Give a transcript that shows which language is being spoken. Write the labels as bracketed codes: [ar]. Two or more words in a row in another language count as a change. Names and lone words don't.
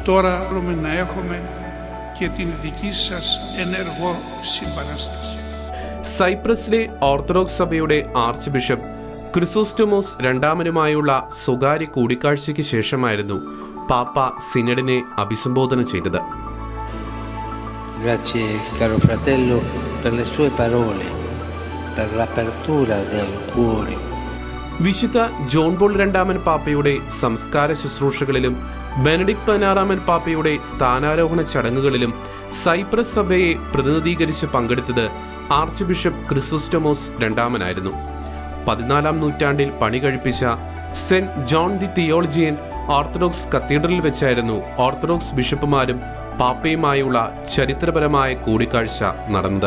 [ml] സൈപ്രസിലെ ഓർത്തഡോക്സ് സഭയുടെ ആർച്ച് ബിഷപ്പ് ക്രിസോസ്റ്റമോസ് രണ്ടാമനുമായുള്ള സ്വകാര്യ കൂടിക്കാഴ്ചയ്ക്ക് ശേഷമായിരുന്നു പാപ്പ സിനഡിനെ അഭിസംബോധന ചെയ്തത്. [it] Grazie caro fratello per le sue parole, per l'apertura del cuore. [ml] വിശുദ്ധ ജോൺ പോൾ രണ്ടാമൻ പാപ്പയുടെ സംസ്കാര ശുശ്രൂഷകളിലും ബെനഡിക്ട് 16 പാപ്പയുടെ സ്ഥാനാരോഹണ ചടങ്ങുകളിലും സൈപ്രസ് സഭയെ പ്രതിനിധീകരിച്ച് പങ്കെടുത്തത് ആർച്ച് ബിഷപ്പ് ക്രിസോസ്റ്റമോസ് രണ്ടാമനായിരുന്നു. 14-ാം നൂറ്റാണ്ടിൽ പണി കഴിപ്പിച്ച സെന്റ് ജോൺ ദി തിയോളജിയൻ ഓർത്തഡോക്സ് കത്തീഡ്രലിൽ വെച്ചായിരുന്നു ഓർത്തഡോക്സ് ബിഷപ്പുമാരും പാപ്പയുമായുള്ള ചരിത്രപരമായ കൂടിക്കാഴ്ച നടന്നത്.